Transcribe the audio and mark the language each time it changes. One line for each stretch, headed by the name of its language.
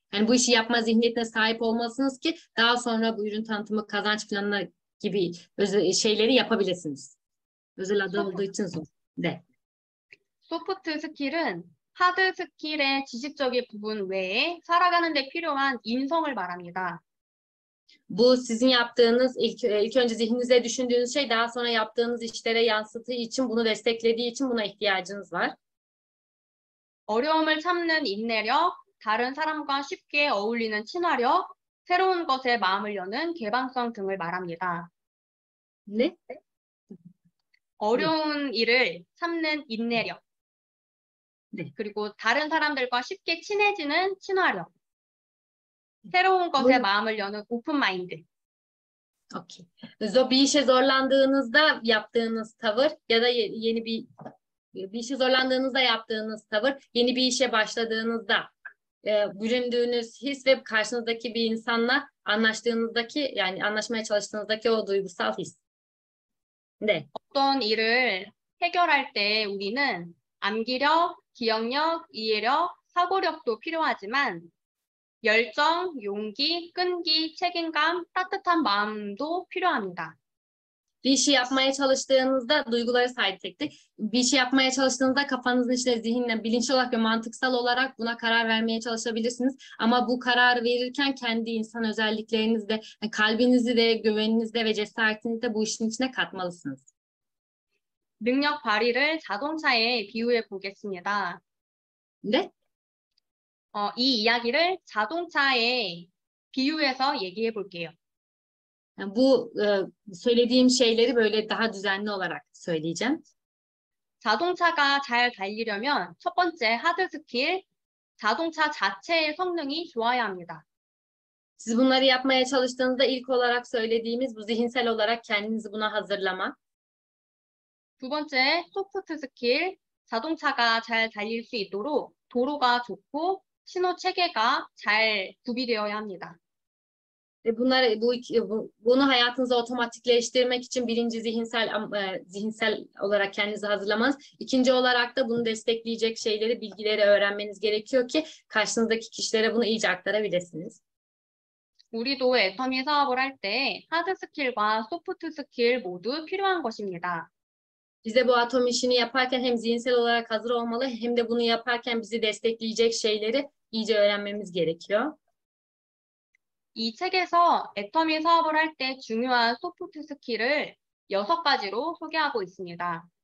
Turkish: Yani bu işi yapma zihniyetine sahip olmalısınız ki daha sonra bu ürün tanıtımı, kazanç planı gibi şeyleri yapabilirsiniz. Özel adı olduğu için zor.
Korean: 네. 소프트 스킬은 하드 스킬의 지식적인 부분 외에 살아가는 데 필요한 인성을 말합니다.
Turkish: Bu sizin yaptığınız ilk önce zihninize düşündüğünüz şey daha sonra yaptığınız işlere yansıttığı için, bunu desteklediği için buna ihtiyacınız var.
Korean: 어려움을 참는 인내력, 다른 사람과 쉽게 어울리는 친화력, 새로운 것에 마음을 여는 개방성 등을 말합니다.
Turkish: Ne?
Korean: 어려운 일을 참는 인내력, 네. 그리고 다른 사람들과 쉽게 친해지는 친화력, 새로운 것에 마음을 여는 오픈 마인드.
English: Okay.
Turkish: Bir işe zorlandığınızda yaptığınız tavır ya da yeni bir işe zorlandığınızda yaptığınız tavır, yeni bir işe başladığınızda büründüğünüz his ve karşınızdaki bir insanla anlaştığınızdaki, yani anlaşmaya çalıştığınızdaki o duygusal his.
Korean: 네. 어떤 일을 해결할 때 우리는 암기력, 기억력, 이해력, 사고력도 필요하지만 열정, 용기, 끈기, 책임감, 따뜻한 마음도 필요합니다.
Turkish: Bir işi yapmaya çalıştığınızda duyguları saydık. Bir işi yapmaya çalıştığınızda kafanızın içinde zihinle, bilinçli olarak ve mantıksal olarak buna karar vermeye çalışabilirsiniz. Ama bu kararı verirken kendi insan özelliklerinizde, kalbinizi de, güveninizi de ve cesaretinizi de bu işin içine katmalısınız.
Korean: 능력 발휘를 자동차에 비유해 보겠습니다.
Turkish: Ne?
Korean: 이 이야기를 자동차에 비유해서 얘기해 볼게요.
Turkish: Yani bu söylediğim şeyleri böyle daha düzenli olarak söyleyeceğim.
Korean: 자동차가 잘 달리려면 첫 번째 하드 스킬, 자동차 자체의 성능이 좋아야 합니다.
Turkish: Siz bunları yapmaya çalıştığınızda ilk olarak söylediğimiz bu zihinsel olarak kendinizi buna hazırlama.
Korean: 두 번째 소프트 스킬, 자동차가 잘 달릴 수 있도록 도로가 좋고 신호 체계가 잘 구비되어야 합니다.
Turkish: Bunu hayatınıza otomatikleştirmek için birinci zihinsel olarak kendinizi hazırlamanız. İkinci olarak da bunu destekleyecek şeyleri, bilgileri öğrenmeniz gerekiyor ki karşınızdaki kişilere bunu iyice aktarabilirsiniz.
Korean: 우리도 애터미 사업을 할 때 하드 스킬과 소프트 스킬 모두 필요한 것입니다.
Turkish: Bize bu atom işini yaparken hem zihinsel olarak hazır olmalı hem de bunu yaparken bizi destekleyecek şeyleri iyice öğrenmemiz gerekiyor.
Korean: 이 책에서 애터미 사업을 할 때 중요한 소프트 스킬을 6가지로 소개하고 있습니다.